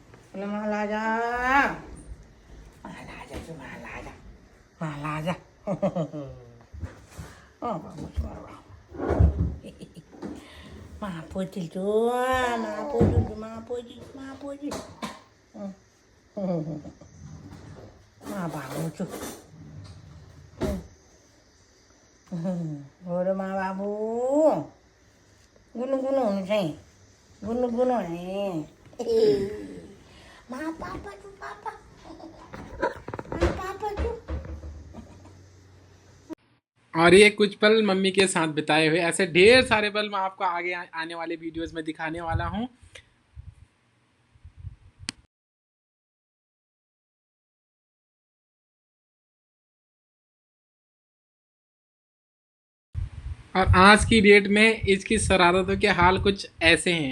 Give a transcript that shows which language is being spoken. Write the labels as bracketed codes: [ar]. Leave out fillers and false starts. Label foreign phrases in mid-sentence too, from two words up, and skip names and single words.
[hi] बोले महाराजा, महाराजा तू महाराजा, महाराजा। [id] Oh, bagus banget. Mapuji tuh, mapuji. Bagus tuh. Udah babu. Gunung-gunung nih. Gunung-gunung nih. Papa tuh, papa. Papa tuh. [hi] और ये कुछ पल मम्मी के साथ बिताए हुए, ऐसे ढेर सारे पल मैं आपको आगे आने वाले वीडियोस में दिखाने वाला हूँ। और आज की डेट में इसकी शरारतों के हाल कुछ ऐसे हैं।